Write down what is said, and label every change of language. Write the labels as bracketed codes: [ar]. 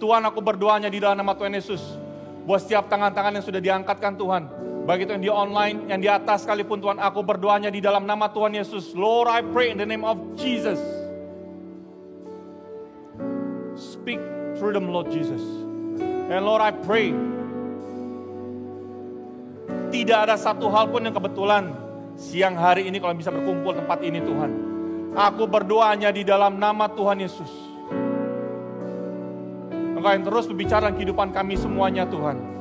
[id] Tuhan, aku berdoanya di dalam nama Tuhan Yesus. Buat setiap tangan-tangan yang sudah diangkatkan Tuhan. Baik itu yang di online, yang di atas sekalipun Tuhan, aku berdoanya di dalam nama Tuhan Yesus. [en] Lord, I pray in the name of Jesus. Speak through them, Lord Jesus. And Lord, I pray, [id] tidak ada satu hal pun yang kebetulan siang hari ini kalau bisa berkumpul tempat ini Tuhan. Aku berdoanya di dalam nama Tuhan Yesus. Engkau yang terus berbicara dalam kehidupan kami semuanya Tuhan.